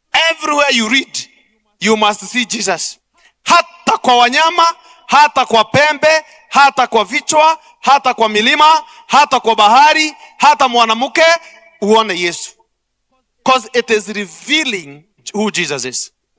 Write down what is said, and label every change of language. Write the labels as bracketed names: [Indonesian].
[English] Everywhere you read, you must see Jesus. [Swahili] Hata kwa wanyama, hata kwa pembe, hata kwa vichwa, hata kwa milima, hata kwa bahari, hata mwanamke, uone Yesu. [English] Because it is revealing who Jesus is.